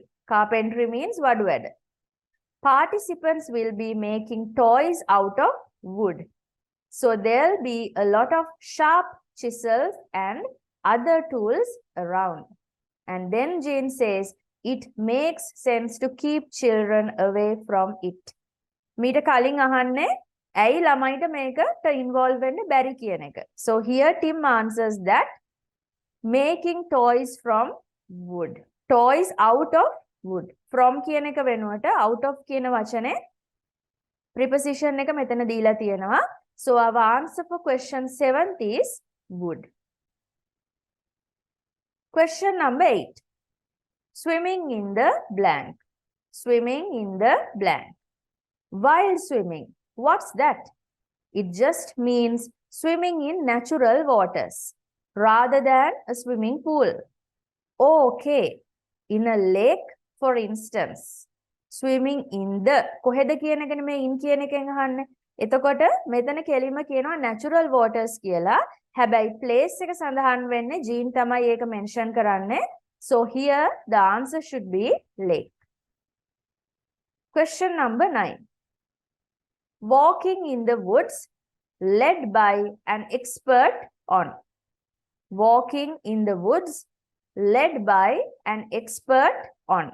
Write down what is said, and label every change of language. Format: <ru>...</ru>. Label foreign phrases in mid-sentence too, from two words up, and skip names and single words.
<en>Carpentry means</en> <si>වඩු වැඩ.</si> <en>Participants will be making toys out of wood. So there'll be a lot of sharp chisels and other tools around. And then Jane says, it makes sense to keep children away from it.</en> <si>මීට කලින් අහන්නේ ඇයි ළමයිට මේකට involve වෙන්න බැරි කියන එක.</si> <en>So here Tim answers that making toys from wood. Toys out of wood.</en> <si>From කියන එක වෙනුවට</si> <en>out of</en> <si>කියන වචනේ preposition එක මෙතන දීලා තියෙනවා.</si> <en>So our answer for question 7th is wood. Question number 8. Swimming in the blank. Swimming in the blank. While swimming. What's that? It just means swimming in natural waters rather than a swimming pool. Okay. In a lake, for instance. Swimming in the.</en> <si>කොහෙද කියන එක නෙමෙයි in කියන එකෙන් අහන්නේ. එතකොට මෙතන කෙලින්ම කියනවා</si> <en>natural waters</en> <si>කියලා. හැබැයි place එක සඳහන් වෙන්නේ Jean තමයි ඒක mention කරන්නේ.</si> <en>So here the answer should be lake. Question number 9. Walking in the woods led by an expert on. Walking in the woods led by an expert on.</en>